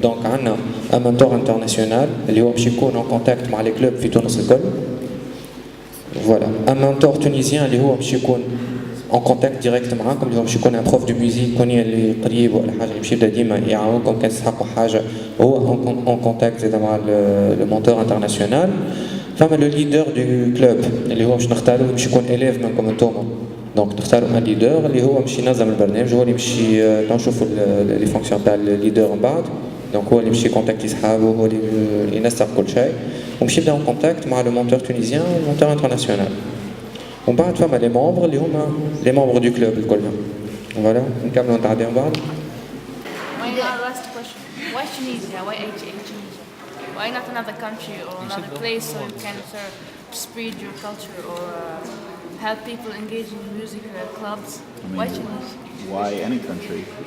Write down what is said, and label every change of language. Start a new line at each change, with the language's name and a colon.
French: Donc, on a un mentor international, qui est en contact avec les clubs de Tunis. Voilà, un mentor tunisien, qui est en contact directement, comme je connais un prof de musique, connaît les
Arabic: قريب ولا حاجة يمشي يبدا ديما يعاونكم كان تسحقوا حاجة هو
French: en contact
Arabic: مع
French: le mentor international.
Arabic: فما
French: le leader du club
Arabic: اللي هو باش نختاروا باش يكون
French: élève
Arabic: منكم انتوما. دونك نختاروا un leader اللي هو باش ينظم البرنامج، هو اللي باش نشوفوا لي فونكسيون تاع الليدر من بعد. دونك هو اللي باش يكونتاكتي صحابه، هو اللي ينسق كل شيء ومشي يبدا
French: en contact
Arabic: مع
French: le mentor tunisien et le mentor international.
Arabic: ومن بعد فما لي ممبر اللي هما لي ممبر دو كلوب الكلهم. فوالا نكملوا نتعداو من بعد.
English: Last question. Why Tunisia? Why 88 Tunisia? Why not another country or another place so you can spread your culture or help people engage in music clubs? Why Tunisia? Why any country?